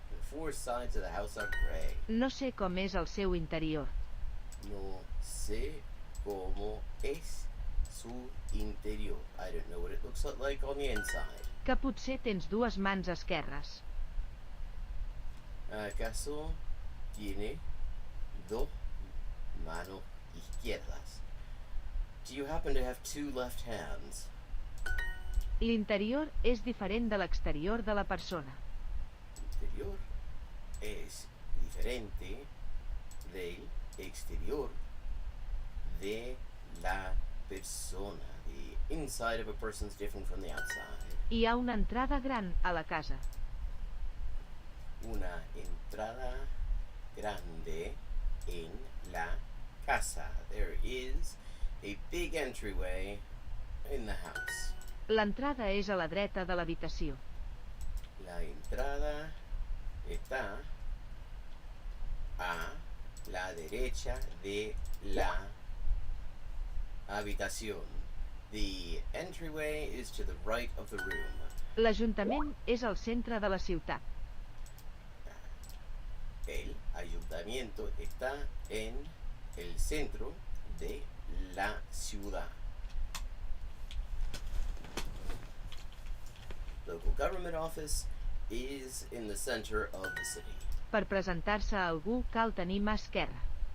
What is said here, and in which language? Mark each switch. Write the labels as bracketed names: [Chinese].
[English] The 4 sides of the house are gray. [Catalan] No sé com és el seu interior. [Spanish] No sé cómo es su interior. [English] I don't know what it looks like on the inside. [Catalan] Que potser tens 2 mans esquerres. [Spanish] ¿Acaso tiene 2 manos izquierdas? [English] Do you happen to have 2 left hands? [Catalan] L'interior és diferent de l'exterior de la persona. [Spanish] Interior es diferente del exterior de la persona. [English] The inside of a person is different from the outside. [Catalan] Hi ha una entrada gran a la casa. [Spanish] Una entrada grande en la casa. [English] There is a big entryway in the house. [Catalan] L'entrada és a la dreta de l'habitació. [Spanish] La entrada está a la derecha de la habitación. [English] The entryway is to the right of the room. [Catalan] L'Ajuntament és al centre de la ciutat. [Spanish] El ayuntamiento está en el centro de la ciudad. [English] Local government office is in the center of the city. [Catalan] Per presentar-se a algú cal tenir mà esquerra.